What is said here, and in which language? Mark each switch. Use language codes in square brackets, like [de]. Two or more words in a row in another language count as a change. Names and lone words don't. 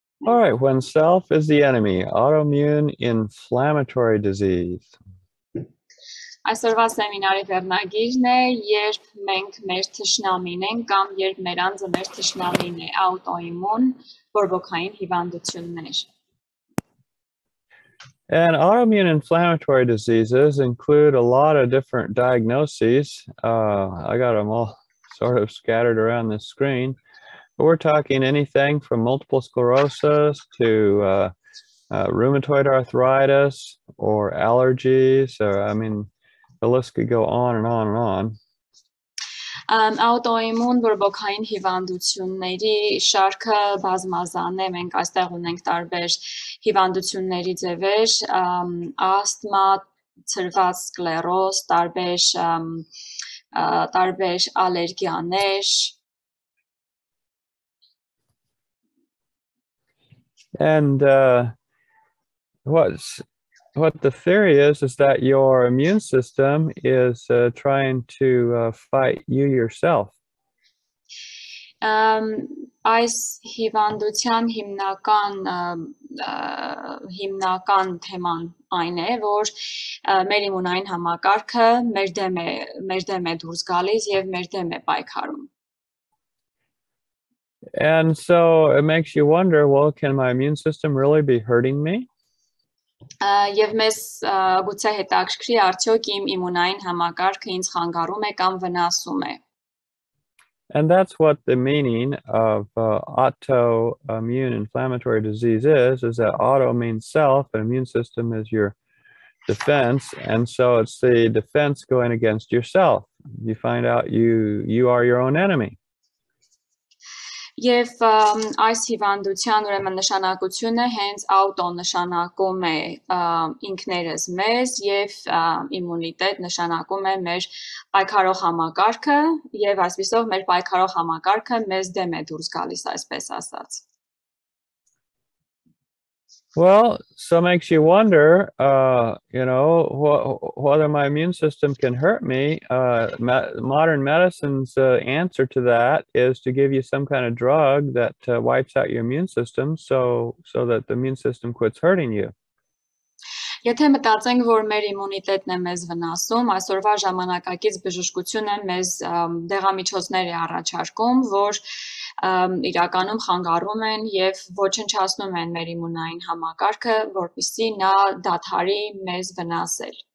[en] All right, when self is the enemy, autoimmune inflammatory disease. [hy] Այսօրվա սեմինարի վերնագիրն է, երբ մենք մեր թշնամին ենք կամ երբ մեր անձը մեր թշնամին է, աուտոիմուն բորբոքային հիվանդություններ. [en] And autoimmune inflammatory diseases include a lot of different diagnoses. I got them all sort of scattered around the screen. But we're talking anything from multiple sclerosis to rheumatoid arthritis or allergies. Or, I mean, the list could go on and on and on. [hy] Աուտոիմուն բորբոքային հիվանդությունների շարքը բազմազան է, մենք այստեղ ունենք տարբեր հիվանդությունների ձևեր, ասթմա, ցրված սկլերոզ, տարբեր ալերգիաներ. [en] And what the theory is that your immune system is trying to fight you yourself. [hy] Այս հիվանդության հիմնական թեման այն է, որ մեր իմունային համակարգը մեր դեմ է դուրս գալիս եւ մեր դեմ է պայքարում. [en] And so it makes you wonder, well, can my immune system really be hurting me? [hy] Եվ մեզ գուցե հետաքրքրի արդյոք իմ իմունային համակարգը ինձ խանգարում է կամ վնասում է. [en] And that's what the meaning of autoimmune inflammatory disease is that auto means self, and immune system is your defense, and so it's the defense going against yourself. You find out you are your own enemy. [hy] Եվ այս հիվանդության ուրեմն նշանակությունը հենց աուտո նշանակում է ինքներս մեզ եւ իմունիտետ նշանակում է մեր պայքարող համակարգը եւ այսպիսով մեր պայքարող համակարգը մեզ դեմ է դուրս գալիս, այսպես ասած. [en] Well, so it makes you wonder, whether my immune system can hurt me. Modern medicine's answer to that is to give you some kind of drug that wipes out your immune system so that the immune system quits hurting you. [hy] Եթե մտածենք, որ մեր իմունիտետն է մեզ վնասում, այսօրվա ժամանակակից բժշկությունը մեզ դեղամիջոցներ է առաջարկում, որ իրականում խանգարում են եւ ոչնչացնում են մեր իմունային համակարգը, որպեսզի նա դադարի մեզ վնասել.